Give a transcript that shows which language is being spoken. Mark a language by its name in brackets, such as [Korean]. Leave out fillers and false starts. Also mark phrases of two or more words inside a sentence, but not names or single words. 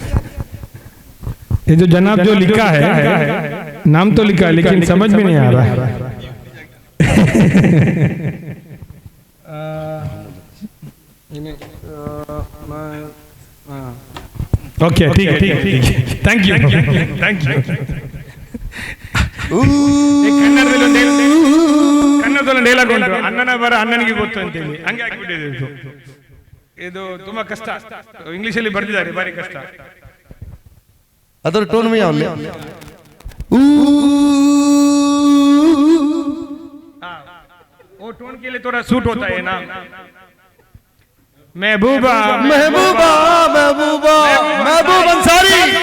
[Hindi] ये जो जनाब जो लिखा है, नाम तो लिखा है लेकिन समझ में नहीं आ रहा है। ओके, ठीक है, [English] thank you. [Kannada] ಕನ್ನಡದಲ್ಲಿ ಡೈಲಾಗ್ ಉಂಟು, ಅಣ್ಣನ ಬರ ಅಣ್ಣನಿಗೆ ಗೊತ್ತು ಅಂತೇಳಿ, ಹಂಗೆ ಆಗ್ಬಿಟ್ಟಿದೆ ಇದು ತುಂಬಾ ಕಷ್ಟ. ಇಂಗ್ಲಿಷ್ ಅಲ್ಲಿ ಬರ್ದಿದ್ದಾರೆ, ಬಾರಿ ಕಷ್ಟ. [English] other tone [Hindi] में आओ। वो टोन के लिए थोड़ा सूट होता है ना। महबूबा महबूबा महबूबा महबूब अंसारी,